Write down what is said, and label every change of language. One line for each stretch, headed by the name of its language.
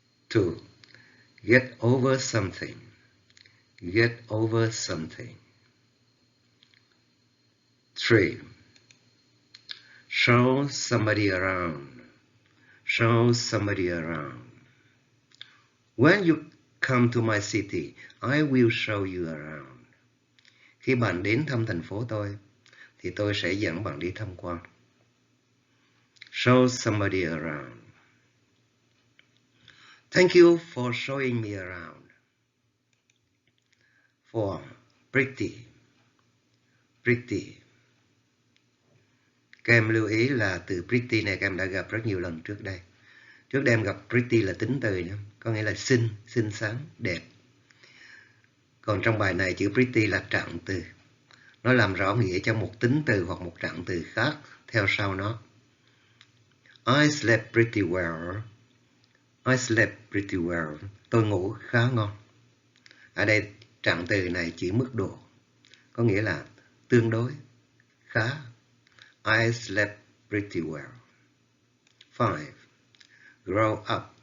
English: 2. Get over something. Get over something. 3. Show somebody around. Show somebody around. When you come to my city, I will show you around.
Vietnamese: Khi bạn đến thăm thành phố tôi, thì tôi sẽ dẫn bạn đi tham quan.
English: Show somebody around. Thank you for showing me around. 4. Pretty. Pretty.
Vietnamese: Các em lưu ý là từ pretty này các em đã gặp rất nhiều lần trước đây. Trước đây em gặp pretty là tính từ nhé, có nghĩa là xinh, xinh xắn, đẹp. Còn trong bài này chữ pretty là trạng từ. Nó làm rõ nghĩa cho một tính từ hoặc một trạng từ khác theo sau nó.
English: I slept pretty well. I slept pretty well.
Vietnamese: Tôi ngủ khá ngon. Ở đây trạng từ này chỉ mức độ, có nghĩa là tương đối, khá.
English: I slept pretty well. 5. Grow up.